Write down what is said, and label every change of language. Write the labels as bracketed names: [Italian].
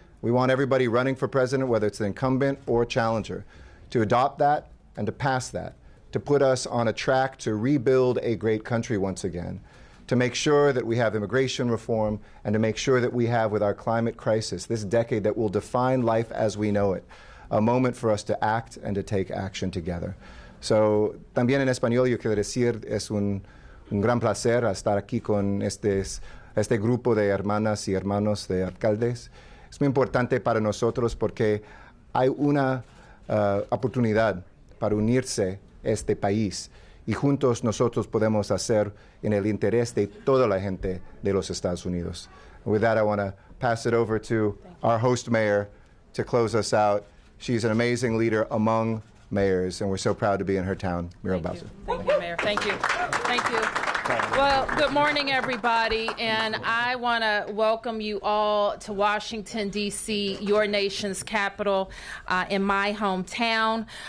[English] We want everybody running for president, whether it's the incumbent or challenger, to adopt that and to pass that, to put us on a track to rebuild a great country once again, to make sure that we have immigration reform and to make sure that we have, with our climate crisis, this decade that will define life as we know it, a moment for us to act and to take action together. [Spanish] So, también en español yo quiero decir, es un gran placer estar aquí con este grupo de hermanas y hermanos de alcaldes. Es muy importante para nosotros porque hay una oportunidad para unirse este país y juntos nosotros podemos hacer en el interés de toda la gente de los Estados Unidos. [English] With that, I want to pass it over to our host mayor to close us out. She's an amazing leader among mayors, and we're so proud to be in her town, Muriel Bowser. Thank you, Mayor. Thank you. Thank you. Well, good morning, everybody, and I want to welcome you all to Washington, D.C., your nation's capital, in my hometown.